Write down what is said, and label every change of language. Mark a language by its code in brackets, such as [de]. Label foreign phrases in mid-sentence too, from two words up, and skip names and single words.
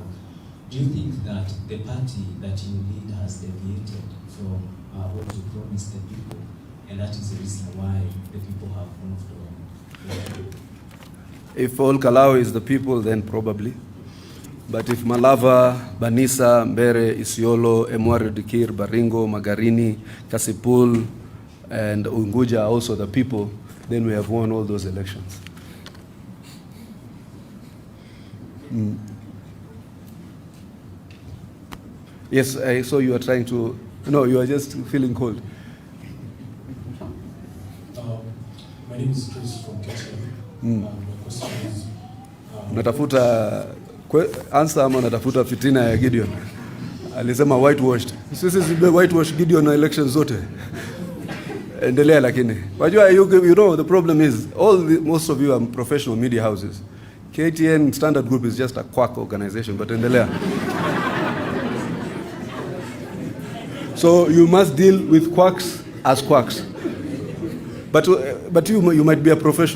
[en] Do you think that the party that you lead has deviated from what you promised the people, and that is the reason why the people have moved on? If all Kalou is the people, then probably. But if Malava, Banisa, Mbere, Isiolo, Emwari Dikir, Baringo, Magarini, Kasipul, and Unguja are also the people, then we have won all those elections. Yes, I saw you are trying to... No, you are just feeling cold. My name is Chris from Gachagua. My question is... [sw] Natafuta answer ama natafuta fitina ya Gideon. Alisema whitewashed. Sisi whitewashed Gideon na elections zote. Endelea lakini. Wajua, [en] you know the problem is most of you are professional media houses. KTN Standard Group is just a quack organization, but endelea. So you must deal with quacks as quacks. But you might be a professional.